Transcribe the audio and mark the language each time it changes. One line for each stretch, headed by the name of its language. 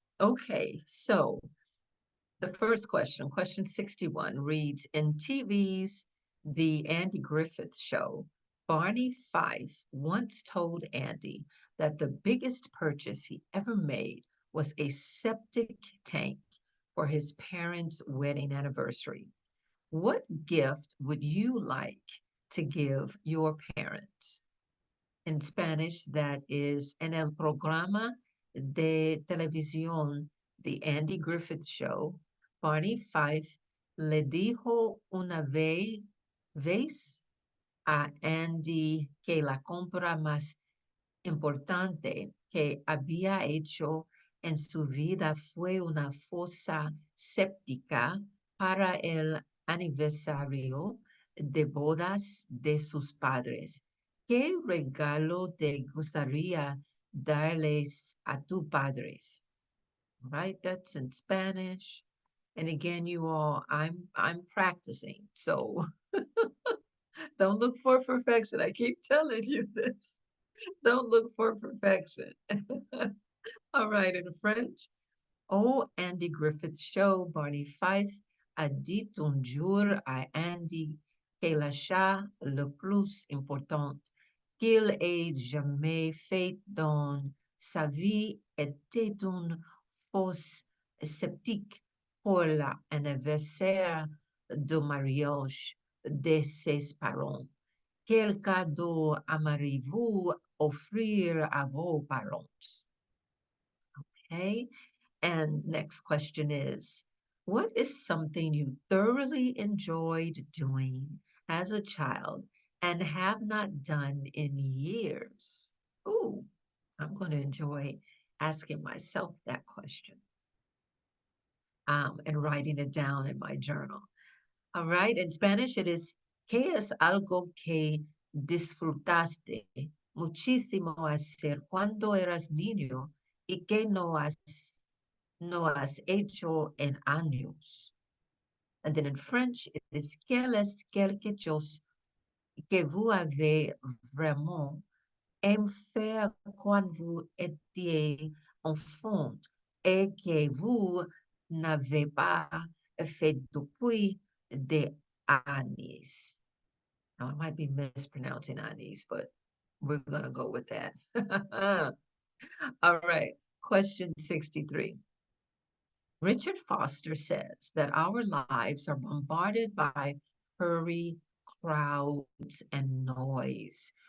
English: Okay, so the first question, question 61, reads in TV's The Andy Griffith Show, Barney Fife once told Andy that the biggest purchase he ever made was a septic tank for his parents' wedding anniversary. What gift would you like to give your parents? In Spanish, that is
Spanish: en el programa de televisión The Andy Griffith Show, Barney Fife le dijo una vez a Andy que la compra más importante que había hecho en su vida fue una fosa séptica para el aniversario de bodas de sus padres. ¿Qué regalo te gustaría darles a tus padres?
English: Right, that's in Spanish. And again, you all, I'm practicing, so don't look for perfection. I keep telling you this. Don't look for perfection. All right, in French.
French: Oh, Andy Griffith Show, Barney Fife a dit un jour à Andy que l'achat le plus important qu'il ait jamais fait dans sa vie était une fosse sceptique pour l'anniversaire de mariage de ses parents. Quel cadeau aimeriez-vous offrir à vos parents?
English: Okay. And next question is, what is something you thoroughly enjoyed doing as a child and have not done in years? Ooh, I'm going to enjoy asking myself that question and writing it down in my journal. All right. In Spanish, it is,
Spanish: ¿qué es algo que disfrutaste muchísimo hacer cuando eras niño y que no has hecho en años?
English: And then in French, it is,
French: quel est quelque chose que vous avez vraiment aimé faire quand vous étiez enfant et que vous n'avez pas fait depuis des années?
English: Now, I might be mispronouncing années, but we're going to go with that. All right. Question 63. Richard Foster says that our lives are bombarded by hurry, crowds, and noise.